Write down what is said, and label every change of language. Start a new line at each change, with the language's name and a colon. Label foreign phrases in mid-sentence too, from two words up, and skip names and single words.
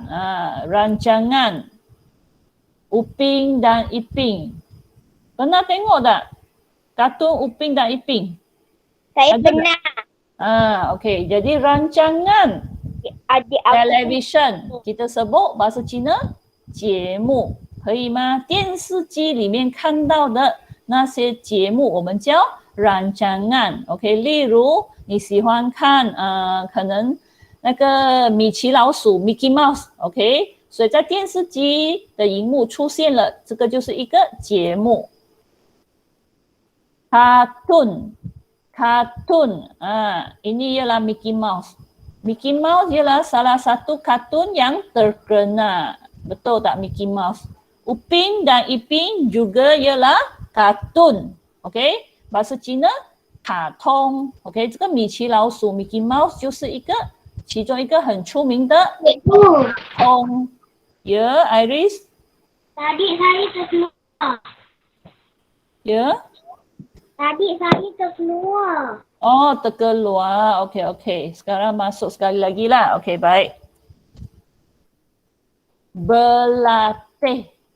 Malay: Rancangan Upin dan Ipin. Pernah tengok tak kartun Upin dan Ipin? Saya Ada pernah. Okey. Jadi rancangan Adik television kita sebut bahasa Cina
Chinese: 节目，可以吗？电视机里面看到的那些节目，我们叫rancangan。OK， 例如你喜欢看可能那个米奇老鼠 Mickey Mouse，OK， 所以在电视机的荧幕出现了，这个就是一个节目。
Malay: Kartun， ini ialah Mickey Mouse。Mickey Mouse ialah salah satu kartun yang terkenal. Betul tak Mickey Mouse? Upin dan Ipin juga ialah kartun.
Chinese: OK，
Malay: bahasa Cina
Chinese: 卡通。OK， 这个米奇老鼠 Mickey Mouse 就是其中一个很出名的卡通。Ya, Iris?
Malay: Tadi saya terkeluar. Ya? Tadi saya terkeluar. Oh, terkeluar. Okey. Sekarang masuk sekali lagi lah. Okey, baik. Berlatih.